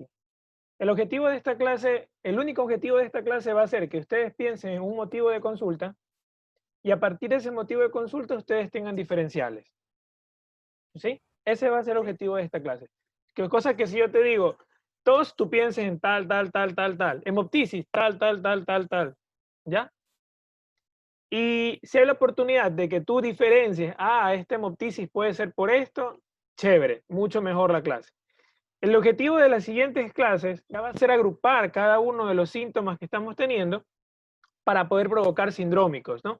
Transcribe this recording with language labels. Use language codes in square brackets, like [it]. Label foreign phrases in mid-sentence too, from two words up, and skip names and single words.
[es] El objetivo de esta clase, el único objetivo de esta clase va a ser que ustedes piensen en un motivo de consulta y a partir de ese motivo de consulta ustedes tengan diferenciales. ¿Sí? Ese va a ser el objetivo de esta clase. Que cosa que si yo te digo, todos tú pienses en tal, tal, tal, tal, tal, hemoptisis, tal, tal, tal, tal, tal, ¿ya? Y si hay la oportunidad de que tú diferencies, este hemoptisis puede ser por esto, chévere, mucho mejor la clase. El objetivo de las siguientes clases ya va a ser agrupar cada uno de los síntomas que estamos teniendo para poder provocar sindrómicos, ¿no?